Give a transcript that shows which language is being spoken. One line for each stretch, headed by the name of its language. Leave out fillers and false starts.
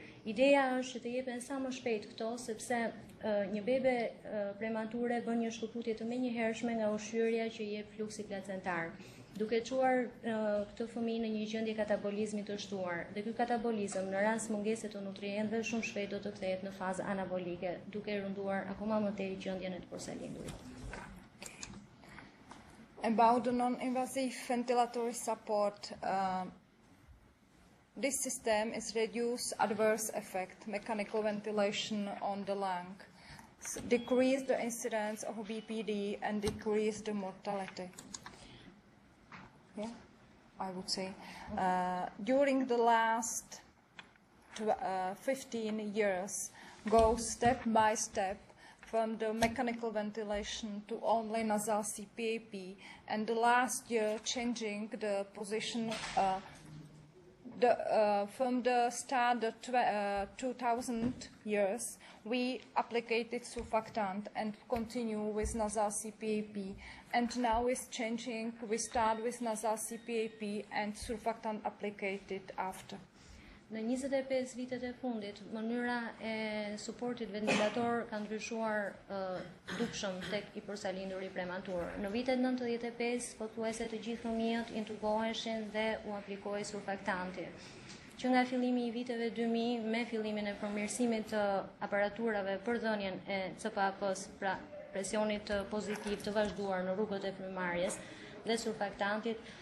Albanian: Ideja është që të jepen sa më shpejt këto, sepse një bebe premature bën një shkëputje të menjëhershme nga ushqyerja që jep fluksi placentar, duke çuar këtë fëmijë në një gjendje katabolizmi të shtuar. Dhe ky katabolizëm në rast mungese të nutrientëve shumë shpejt do të kthehet në fazë anabolike, duke rënduar akoma më tej gjendjen e të përsalindurit.
English: About the non-invasive ventilatory support, this system is reduce adverse effect, mechanical ventilation on the lung, decrease the incidence of BPD and decrease the mortality. Yeah, I would say. During the last 15 years, go step by step from the mechanical ventilation to only nasal CPAP, and the last year changing the position from the start of 2000 years, we applicated surfactant and continue with nasal CPAP. And now it's changing, we start with nasal CPAP and surfactant applicated after.
Albanian: Në 25 vitet e fundit, mënyra e suportit ventilator ka ndryshuar dukshëm tek i përsalinduri prematur. Në vitet 95, pothuajse të gjithë fëmijët intuboheshin dhe u aplikoi surfaktanti. Që nga fillimi i viteve 2000, me fillimin e përmirësimit të aparaturave për dhënien e CPAP-s, pra presionit pozitiv të vazhduar në rrugët e frymarrjes dhe surfaktantit,